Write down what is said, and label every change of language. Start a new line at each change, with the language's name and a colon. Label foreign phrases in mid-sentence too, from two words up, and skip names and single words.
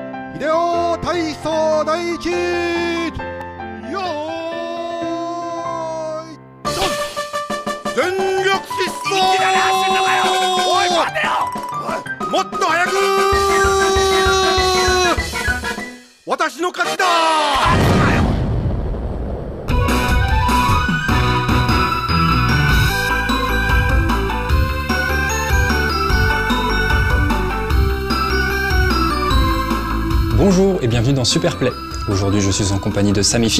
Japanese: 秀夫体操第一よーいドン全力疾走一気だね走んのかよおい待てよおいもっと早く私の勝ちだ
French: Bonjour et bienvenue dans Superplay. Aujourd'hui je suis en compagnie de Samifit.